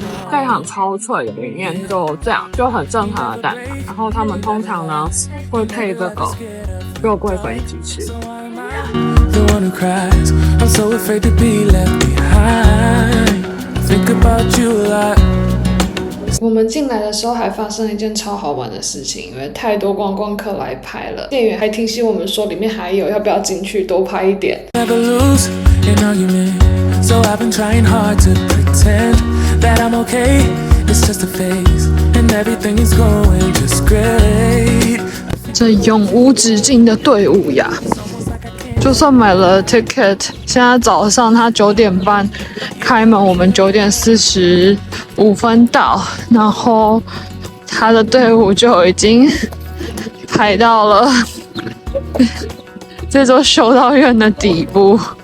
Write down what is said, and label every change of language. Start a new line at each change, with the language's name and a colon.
Chinese: 非常超脆，里面就这样，就很正常的蛋挞。然后他们通常呢会配这个肉桂粉一起吃。
English: One who cries, I'm so afraid to be left behind. Think about you a lot.
Chinese: 我们进来的时候还发生了一件超好玩的事情，因为太多观光客来拍了，店员还提醒我们说里面还有，要不要进去多拍一点。
English: Never lose an argument, so I've been trying hard to pretend that I'm okay. It's just a phase, and everything is going just great.
Chinese: 这永无止境的队伍呀！就算买了 ticket， 现在早上他9点半开门，我们9点45分到，然后他的队伍就已经排到了这座修道院的底部。